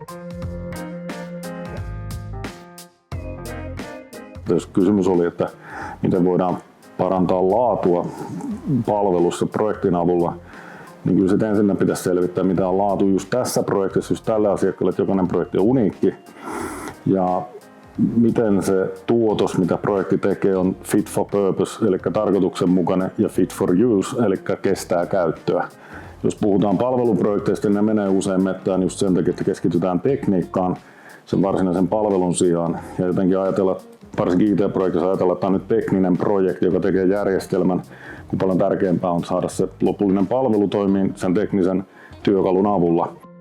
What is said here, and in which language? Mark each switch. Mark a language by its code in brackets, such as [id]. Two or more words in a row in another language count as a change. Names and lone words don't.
[fi] Jos kysymys oli, että miten voidaan parantaa laatua palvelussa projektin avulla, niin kyllä sitten ensin pitäisi selvittää, mitä on laatu just tässä projektissa, just tälle asiakkaalle, että jokainen projekti on uniikki. Ja miten se tuotos, mitä projekti tekee, on [en] fit for purpose, [fi] eli tarkoituksenmukainen, ja [en] fit for use, [fi] eli kestää käyttöä. Jos puhutaan palveluprojekteista, niin ne menee usein mettään just sen takia, että keskitytään tekniikkaan sen varsinaisen palvelun sijaan. Ja jotenkin ajatella, varsinkin IT-projektissa ajatella, että tämä on nyt tekninen projekti, joka tekee järjestelmän, kun paljon tärkeämpää on saada se lopullinen palvelu toimii sen teknisen työkalun avulla.